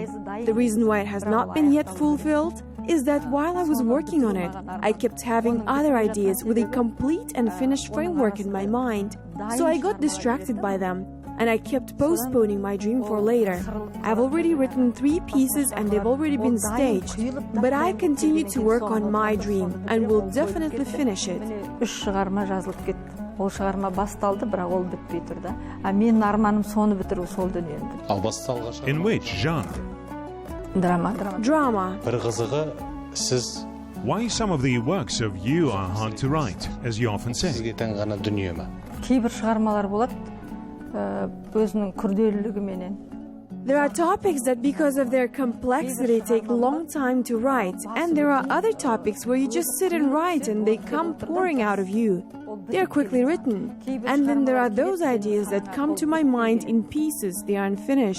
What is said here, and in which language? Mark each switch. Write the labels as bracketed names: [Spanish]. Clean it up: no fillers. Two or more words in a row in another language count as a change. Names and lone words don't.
[English] The reason why it has not been yet fulfilled is that while I was working on it, I kept having other ideas with a complete and finished framework in my mind. So I got distracted by them, and I kept postponing my dream for later. I've already written 3 pieces and they've already been staged. But I continue to work on my dream and will definitely finish it. [Kazakh] Ол шығарма басталды, бірақ ол бітпей тұрды. Менің арманым соны бітіру сол дүниемді. Ал басталған шығарма? [English] In which genre? Drama. [Kazakh] Бір қызығы сіз [English] Why some of the works of you are hard to write, as you often say? [Kazakh] сізге тән ғана дүние ме? Кейбір шығармалар болады, өзінің күрделілігіменен. [English] There are topics that because of their complexity take a long time to write, and there are other topics where you just sit and write and they come pouring out of you. They are quickly written. And then there are those ideas that come to my mind in pieces, they are unfinished.